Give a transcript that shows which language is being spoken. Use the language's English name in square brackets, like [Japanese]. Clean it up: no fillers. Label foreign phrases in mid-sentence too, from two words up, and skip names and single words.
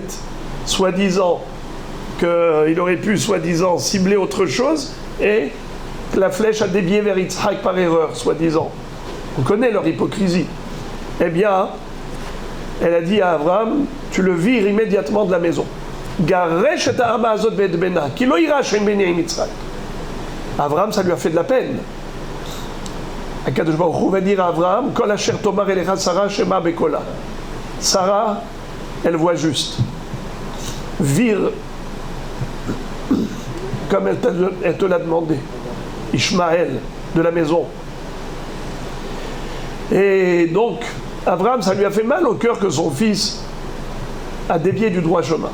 [French] Soi-disant qu'il aurait pu, soi-disant, cibler autre chose, et la flèche a dévié vers Yitzhak par erreur, soi-disant. On connaît leur hypocrisie. Eh bien, elle a dit à Abraham, tu le vires immédiatement de la maison. [Hebrew] גרש את האמה הזאת ואת בנה כי לא יירש בן בני עם יצחק. [French] Abraham, ça lui a fait de la peine. [Hebrew] הקדוש ברוך הוא [French] va dire à Abraham, [Hebrew] כל אשר תאמר אליך שרה שמע בקולה. [French] Sarah, elle voit juste. Vire, comme elle te l'a demandé, Ishmaël, de la maison. Et donc, Abraham, ça lui a fait mal au cœur que son fils a dévié du droit chemin.